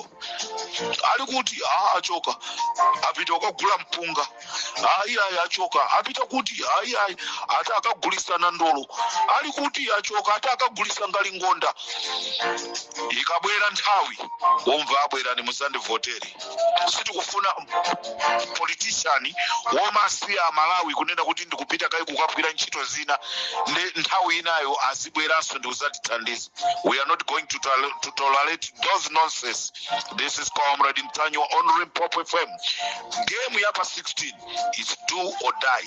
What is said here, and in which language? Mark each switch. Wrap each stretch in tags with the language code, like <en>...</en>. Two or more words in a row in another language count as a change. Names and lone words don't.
<ny>Ali kuti achoka apita kugula mpunga, ayi achoka apita kuti ayi ata akagulisa ndolo, ali kuti achoka ata akagulisa ngalingonda. Ikabwera nthawi womva abwera ni muzandivoteri. Sitikufuna politician womasiya Malawi kunena kuti ndikupita kai kukagwira ntchito zina nthawi inayo azibweranso ndi kuzatithandiza.</ny> <en>We are not going to tolerate those nonsense. This is Comrade Ntanyo on Limpopo FM. Game yapa 16 is do or die.</en>